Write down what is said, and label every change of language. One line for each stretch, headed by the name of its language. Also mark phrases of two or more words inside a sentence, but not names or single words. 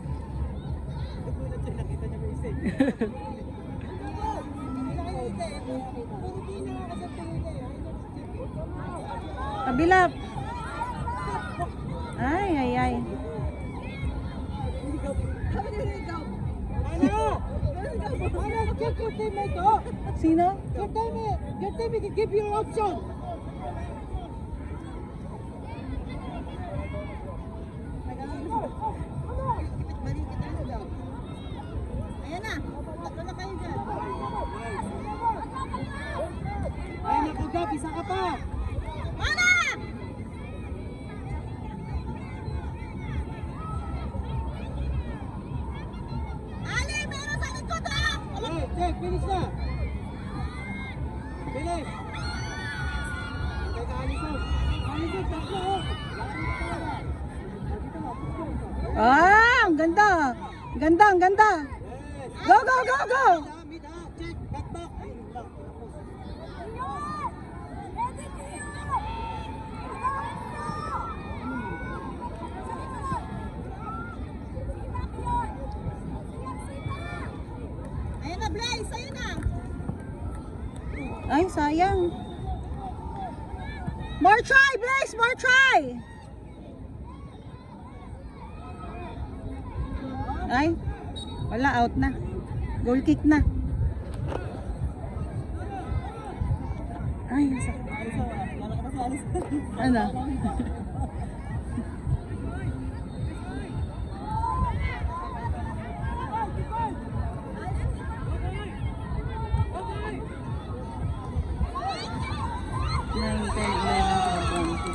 Filipino: Kabila. Ay, ay, ay. Sino?
English: Your teammate give you an option.
Filipino: Ayan na. Tatlo na kayo dyan. Ay, naku, Gab, isa ka pa. Mana! Ali, meron sa likod ah!
English: Hey, check, finish na. Finish.
Filipino: Teka, Alison. Alison, tatlo, oh. Ah, ang ganda. Ang ganda, ang ganda.
English: Go, go, go, go. Mid, check, back, back.
Filipino: Ayun lang. Ayan na, Blaze! Ayan na! Ay, sayang.
English: More try, Blaze, more try.
Filipino: Ay, wala, out na. Goal kick na. Ay, ang sakit. Ano? Nine, 10, 11, 12, 1, 2.